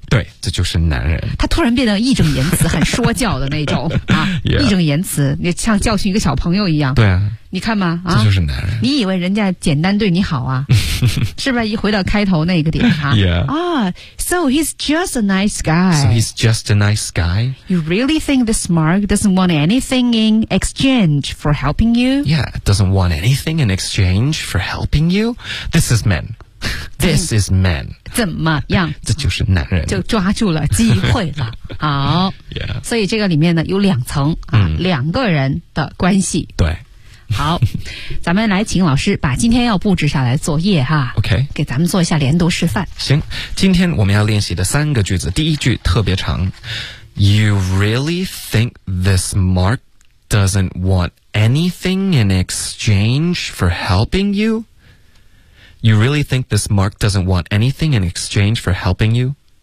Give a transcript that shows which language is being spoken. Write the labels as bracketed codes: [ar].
[zh] 对，这就是男人，他突然变得义正言辞很说教的那种啊， [en] yeah. [zh] 义正言辞，你像教训一个小朋友一样，对啊，你看吗、啊、这就是男人，你以为人家简单对你好啊是不是一回到开头那个点啊、 [en] yeah. oh, So he's just a nice guy, So he's just a nice guy, You really think this Mark doesn't want anything in exchange for helping you, Yeah, doesn't want anything in exchange for helping you, This is men, This is men, [zh] 怎么样，这就是男人，就抓住了机会了好、 [en] yeah. [zh] 所以这个里面呢有两层啊、嗯，两个人的关系，对，好，咱们来请老师把今天要布置下来作业哈。 [en] OK, [zh] 给咱们做一下连读示范。行，今天我们要练习的三个句子，第一句特别长。 [en] You really think this Mark doesn't want anything in exchange for helping you? You really think this Mark doesn't want anything in exchange for helping you?